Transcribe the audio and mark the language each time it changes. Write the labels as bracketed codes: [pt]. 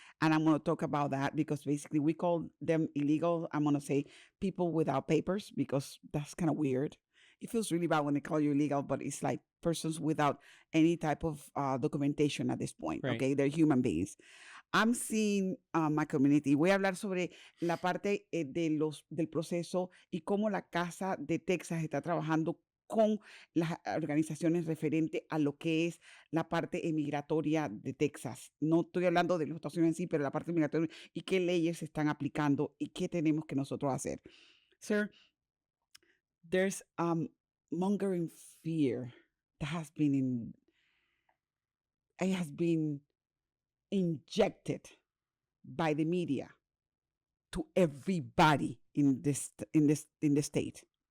[en] And I'm going to talk about that because basically we call them illegal. I'm going to say people without papers because that's kind of weird. It feels really bad when they call you illegal, but it's like persons without any type of documentation at this point. Right. Okay. They're human beings. I'm seeing my community. [es] Voy a hablar sobre la parte del proceso y cómo la Casa de Texas está trabajando con las organizaciones referente a lo que es la parte emigratoria de Texas. No estoy hablando de los Estados Unidos en sí, pero la parte migratoria y qué leyes se están aplicando y qué tenemos que nosotros hacer. [en] Sir, there's mongering fear that has been injected by the media to everybody in the state.